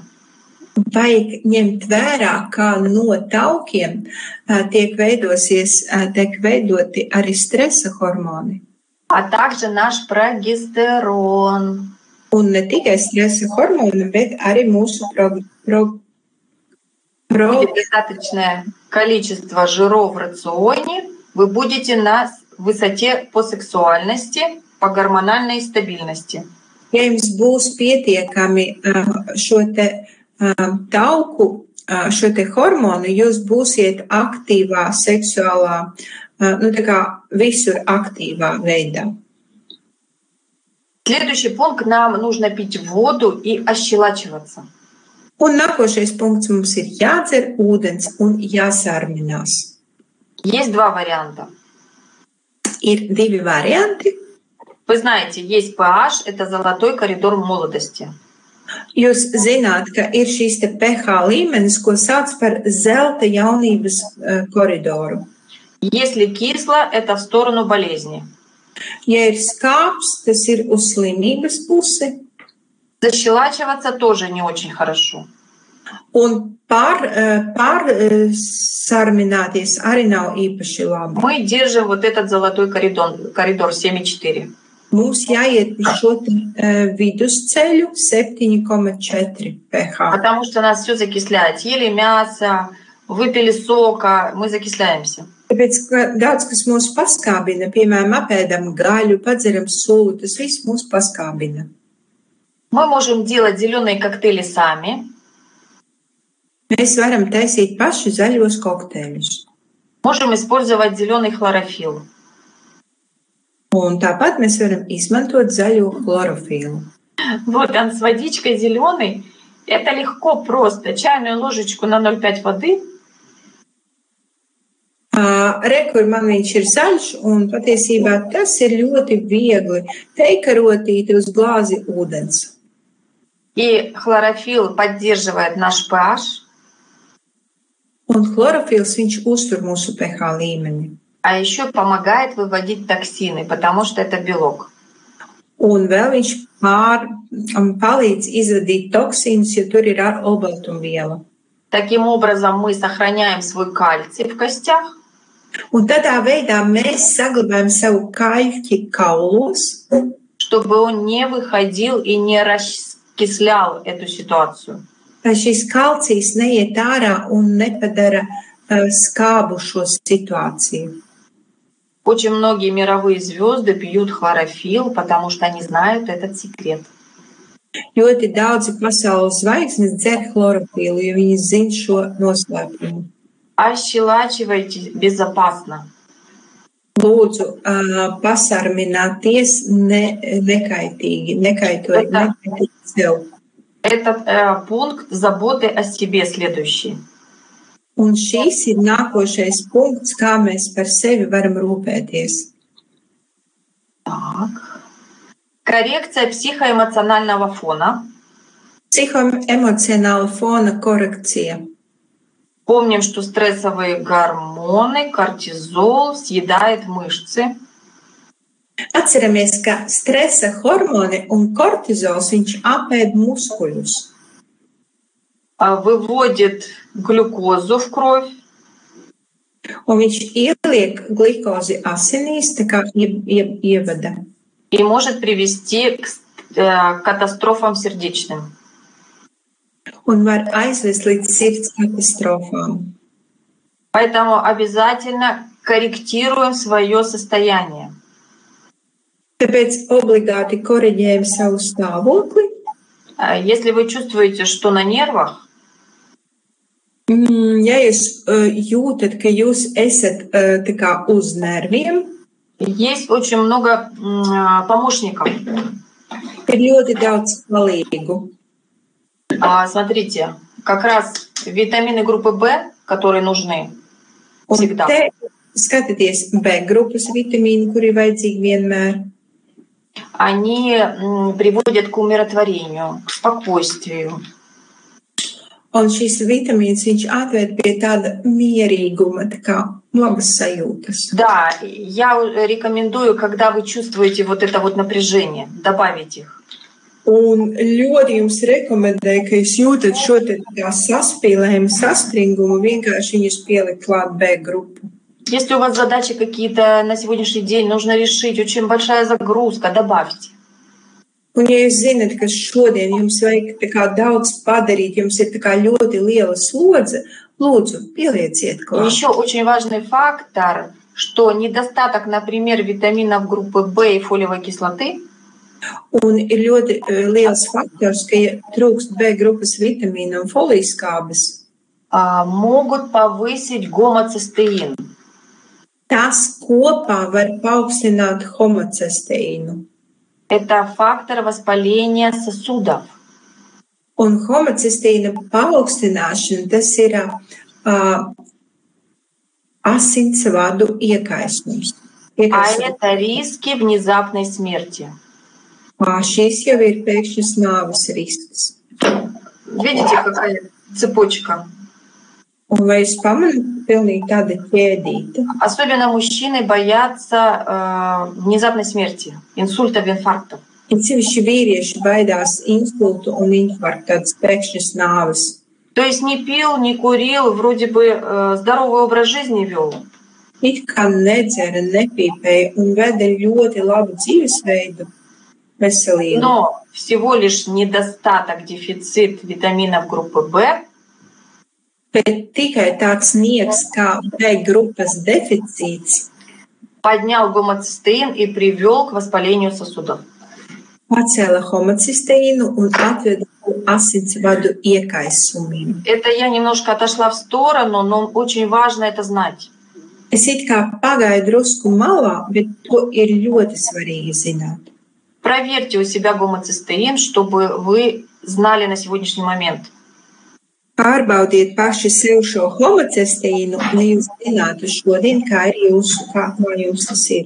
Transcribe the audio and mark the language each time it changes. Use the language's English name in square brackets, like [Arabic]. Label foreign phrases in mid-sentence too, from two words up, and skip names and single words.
[Latvian] vajag ņemt vērā, kā no taukiem tiek veidoti arī stresa hormoni. [Russian] А также наш прогестерон. [Latvian] Un ne tikai stresa hormoni, bet arī mūsu [Russian] Будет достаточное количество жиров в рационе, вы будете на высоте по сексуальности, по гормональной стабильности. [Latvian] Ja jums būs pietiekami šo te tauku, šo te hormonu, jūs būsiet aktīvā, seksuālā, tā kā visur aktīvā veidā. [Russian] Следующий пункт: нам нужно пить воду и ощелачиваться. [Latvian] Un nākošais punkts: mums ir jādzer ūdens un jāsārminās. [Russian] Есть два варианта. [Latvian] Ir divi varianti. [Russian] Вы знаете, есть pH, это золотой коридор молодости. [Latvian] Jūs zināt, ka ir šīs te pH līmenis, ko sauc par zelta jaunības koridoru. [Russian] Если кисло, это в сторону болезни. [Latvian] Ja ir skāps, tas ir uz slimības pusi. [Russian] Защелачиваться тоже не очень хорошо. [Latvian] Un pārsarmināties arī nav īpaši labi. [Russian] Мы держим вот этот золотой коридор 7,4. [Latvian] Mums jāiet uz šo vidusceļu 7,4 pH. [Russian] Потому что нас все закисляет. Съели мясо, выпили сока, мы закисляемся. [Latvian] Tāpēc, ka daudz kas mūs paskābina, piemēram, apēdam gaļu, padzeram sulu, tas viss mūs paskābina. [Russian] Мы можем делать зеленые коктейли сами. [Latvian] Mēs varam taisīt paši zaļos kokteļus. [Russian] Можем использовать зеленый хлорофилл. [Latvian] Un tāpat mēs varam izmantot zaļo chlorofilu. [Russian] Вот он с водичкой зеленый. Это легко, просто. Чайную ложечку на 0,5 воды. [Latvian] Re, kur man viņš ir zaļš, un patiesībā tas ir ļoti viegli. Teikarotīt uz glāzi ūdens. [Russian] И хлорофилл поддерживает наш pH. [Latvian] Un chlorofils, viņš uztur mūsu pH līmeni. [Russian] А еще помогает выводить токсины, потому что это белок. [Latvian] Un vēl viņš palīdz izvadīt toksīnus, jo tur ir olbaltumviela. [Russian] Таким образом мы сохраняем свой кальций в костях. [Latvian] Un tādā veidā mēs saglabājam savu kaļķi kaulos, [Russian] чтобы он не выходил и не раскислял эту ситуацию. [Latvian] Lai šis kalcijs neiet ārā un nepadara skābu šo situāciju. [Russian] Очень многие мировые звезды пьют хлорофилл, потому что они знают этот секрет. [Latvian] Ļoti daudzi pasaules zvaigznes dzer chlorofilu, jo viņi zina šo noslēpumu. [Russian] Ощелачивайте безопасно. [Latvian] Lūdzu, pasarmināties nekaitīgi, nekaitot sev. [Russian] Этот пункт заботы о себе следующий. [Latvian] Un šīs ir nākošais punkts, kā mēs par sevi varam rūpēties. [Russian] Так. Коррекция психоэмоционального фона. [Latvian] Psihoemocionāla fona korekcija. [Russian] Помним, что стрессовые гормоны, кортизол съедает мышцы. [Latvian] Atceramies, ka stresa hormoni un kortizols viņš apēd muskuļus. [Russian] Выводит глюкозу в кровь. [Latvian] Un viņš ieliek glikozi asinīs, tā kā ievada. [Russian] И может привести к катастрофам сердечным. [Latvian] Un var aizvest līdz sirds katastrofām. [Russian] Поэтому обязательно корректируем свое состояние. [Latvian] Tāpēc obligāti koriģējam savu stāvokli. [Russian] Если вы чувствуете, что на нервах, [Latvian] ja jūs jūtat, ka jūs esat tā kā uz nerviem, [Russian] есть очень много помощников. [Latvian] Ir ļoti daudz palīgu. [Russian] Смотрите, как раз витамины группы В, которые нужны всегда. [Latvian] Te skatieties, B grupas vitamīni, kuri vajadzīgi vienmēr. [Russian] Они приводят к умиротворению, к спокойствию. [Latvian] Un šīs vitamīnas viņš atved pie tāda mierīguma, tā kā labas sajūtas. [Russian] Да, я рекомендую, когда вы чувствуете вот это вот напряжение, добавить их. [Latvian] Un ļoti jums rekomendēju, ka jūs jūtat šo te tā saspīlējumu, saspringumu, vienkārši viņus pielikt klāt B grupu. [Russian] Если у вас задачи какие-то на сегодняшний день нужно решить, очень большая загрузка, добавьте. [Latvian] Un, ja jūs zinat, ka šodien jums vajag tā kā daudz padarīt, jums ir tā kā ļoti liela slodze, lūdzu, pielieciet klāt. [Russian] Еще очень важный фактор, что недостаток, например, витаминов группы В и фолиевой кислоты. [Latvian] Un ir ļoti liels faktors, ka ja trūkst B grupas vitamīna un folijas [Russian] могут повысить гомоцистеин. [Latvian] Tas kopā var paaugstināt homocesteīnu. [Russian] Это фактор воспаления сосудов. [Latvian] Un homocesteīna paaugstināšana, tas ir asinsvadu iekaisums. [Russian] А это риски внезапной смерти. [Latvian] Šīs jau ir pēkšņas nāves risks. [Russian] Видите, какая цепочка? [Latvian] Un vai jūs pamanāt, pilnīgi tāda ķēdīta? [Russian] Особенно мужчины боятся внезапной смерти, инсультов, инфарктов. [Latvian] Un sevišķi vīrieši baidās insultu un infarktu, tādas pēkšņas nāves. [Russian] То есть не пил, не курил, вроде бы здоровый образ жизни вел. [Latvian] It kā nedzera, nepīpēja un veda ļoti labu dzīvesveidu, veselību. [Russian] Но всего лишь недостаток, дефицит витаминов группы В. [Latvian] Bet tikai tāds niegs kā B grupas deficīts [Russian] поднял гомоцистеин и привел к воспалению сосудов. [Latvian] Pacēla homocisteīnu un atveda asinsvadu iekaisumiem. [Russian] Это я немножко отошла в сторону, но очень важно это знать. [Latvian] Es it kā pagāju drusku malā, bet to ir ļoti svarīgi zināt. [Russian] Проверьте у себя гомоцистеин, чтобы вы знали на сегодняшний момент. [Latvian] Pārbaudiet paši sev šo homocisteīnu, lai jūs zinātu šodien, kā jums tas ir.